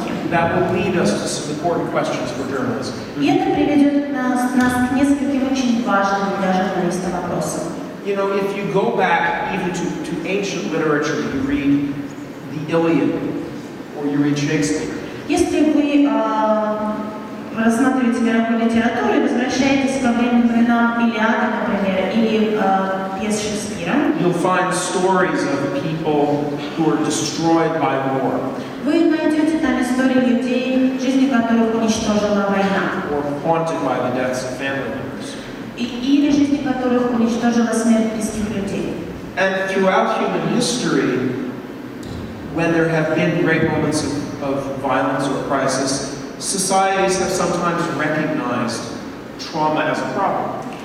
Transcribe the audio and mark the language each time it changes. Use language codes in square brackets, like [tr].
[en] that will lead us to some important questions for journalism. [ru] И это приведет нас к нескольким очень важным для журналиста вопросам. [en] You know, if you go back even to ancient literature, you read the Iliad or you read Shakespeare. [ru] Если вы рассматриваете мировую литературу и возвращаетесь ко временам Илиады, например, или пьес Шекспира, [en] you'll find stories of people who are destroyed by war. [ru] Вы найдете там истории людей, жизни которых уничтожила война, [en] or haunted by the deaths of family members. [ru] или жизни которых уничтожила смерть близких людей. [en] And throughout human history, when there have been great moments of violence or crisis, societies have sometimes recognized trauma as a problem.